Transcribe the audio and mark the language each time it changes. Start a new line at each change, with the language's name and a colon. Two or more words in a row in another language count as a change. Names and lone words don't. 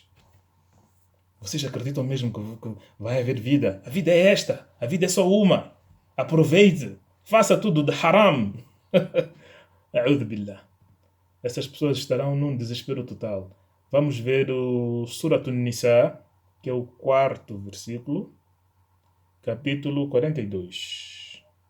Portuguese: Vocês acreditam mesmo que vai haver vida? A vida é esta, a vida é só uma. Aproveite, faça tudo de haram.
Arabic: أعوذ بالله.
Portuguese: Essas pessoas estarão num desespero total. Vamos ver o Surat An-Nisa, que é o 4º versículo, capítulo 42.